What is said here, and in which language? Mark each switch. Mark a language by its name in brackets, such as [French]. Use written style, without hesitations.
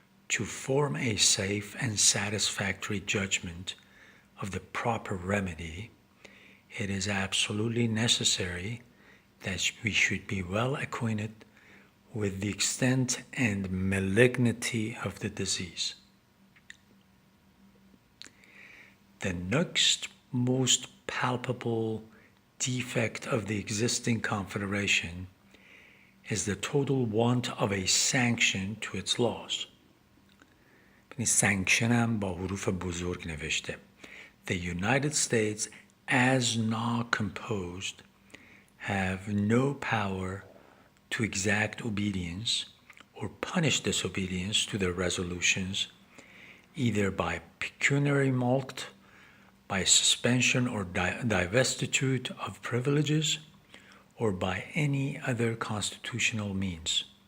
[English] To form a safe and satisfactory judgment of the proper remedy, it is absolutely necessary that we should be well acquainted with the extent and malignity of the disease. The next most palpable defect of the existing confederation is the total want of a sanction to its laws. [Persian] sanction هم با حروف بزرگ نوشته. [English] The United States as now composed have no power to exact obedience or punish disobedience to their resolutions, either by pecuniary mulct, by suspension or divestiture of privileges, or by any other constitutional means.